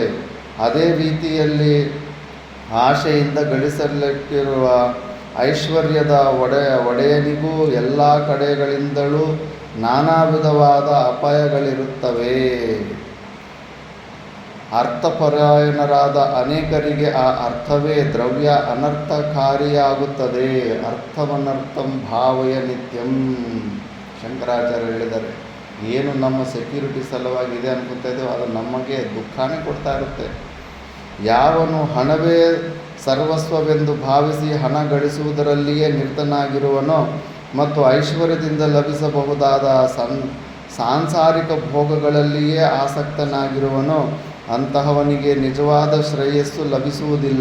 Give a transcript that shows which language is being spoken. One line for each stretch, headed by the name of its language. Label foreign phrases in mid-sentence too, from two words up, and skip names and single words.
Kannada: ಅದೇ ರೀತಿಯಲ್ಲಿ ಆಶೆಯಿಂದ ಗಳಿಸಲಿಟ್ಟಿರುವ ಐಶ್ವರ್ಯದ ಒಡೆಯನಿಗೂ ಎಲ್ಲ ಕಡೆಗಳಿಂದಲೂ ನಾನಾ ವಿಧವಾದ ಅಪಾಯಗಳಿರುತ್ತವೆ. ಅರ್ಥಪರಾಯಣರಾದ ಅನೇಕರಿಗೆ ಆ ಅರ್ಥವೇ ದ್ರವ್ಯ ಅನರ್ಥಕಾರಿಯಾಗುತ್ತದೆ.
Sanskrit: ಅರ್ಥವನರ್ಥಂ ಭಾವಯ ನಿತ್ಯಂ.
Kannada: ಶಂಕರಾಚಾರ್ಯ ಹೇಳಿದ್ದಾರೆ, ಏನು ನಮ್ಮ ಸೆಕ್ಯೂರಿಟಿ ಸಲುವಾಗಿದೆ ಅನ್ಕೊತಾ ಇದ್ದೇವೆ ಅದು ನಮಗೆ ದುಃಖನೇ ಕೊಡ್ತಾ ಇರುತ್ತೆ. ಯಾವನು ಹಣವೇ ಸರ್ವಸ್ವವೆಂದು ಭಾವಿಸಿ ಹಣ ಗಳಿಸುವುದರಲ್ಲಿಯೇ ನಿರತನಾಗಿರುವನೋ ಮತ್ತು ಐಶ್ವರ್ಯದಿಂದ ಲಭಿಸಬಹುದಾದ ಸಾಂಸಾರಿಕ ಭೋಗಗಳಲ್ಲಿಯೇ ಆಸಕ್ತನಾಗಿರುವನೋ ಅಂತಹವನಿಗೆ ನಿಜವಾದ ಶ್ರೇಯಸ್ಸು ಲಭಿಸುವುದಿಲ್ಲ.